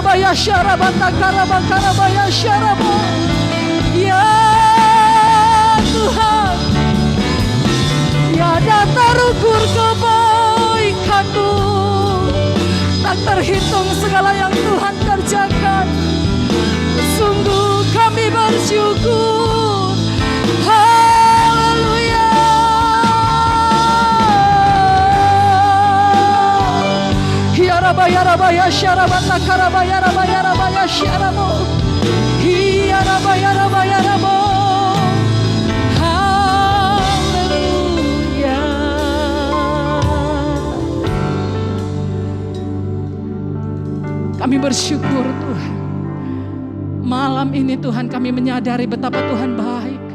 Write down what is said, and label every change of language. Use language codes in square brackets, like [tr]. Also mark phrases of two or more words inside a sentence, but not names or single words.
[id] Ya Tuhan, tiada terukur kebaikan-Mu, tak terhitung segala yang Tuhan kerjakan. Sungguh kami bersyukur. Haleluya. Ya Rabaya syarabata karabaya rabaya syarabo. Ya Rabaya rabo. Haleluya. Kami bersyukur Tuhan. Malam ini Tuhan kami menyadari betapa Tuhan baik.